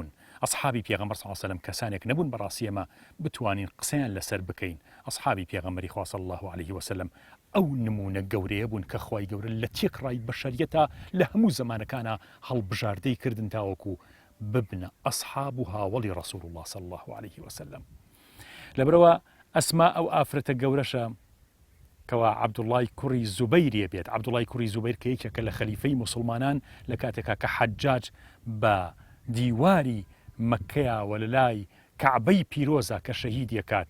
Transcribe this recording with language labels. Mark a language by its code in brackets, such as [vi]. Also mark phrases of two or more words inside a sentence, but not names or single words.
[ckb] ئەصحابی پێغەمبەر [ar] صلی الله عليه وسلم [ckb] کەسانێک نەبوون بەڕاستی ئێمە بتوانین قسەیان لەسەر بکەین. ئەصحابی پێغەمبەری خوا [ar] صلی الله عليه وسلم [ckb] ئەو نمونە گەورەیە بوون کە خوای گەورە لە تێکڕای بەشەریەتە لە هەموو زەمانەکانە هەڵبژاردەی کردن تاوەکو ببنە ئەصحاب و هاوڵی ڕەسوول الله [ar] صلی الله عليه وسلم. [ckb] لەبەرەوە ئەسما ئەو ئافرەتە گەورەشە کەوا عەبدوڵای کوڕی زوبەیرێ بێت. عەبدوڵای کوڕی زوبەیر کە یەکێکە لە خەلیفەی موسڵمانان لە کاتێکا کە حەجاج بە دیواری مەکەیەوە لە لای کەعبەی پیرۆزە کە شەهیدی ئەکات.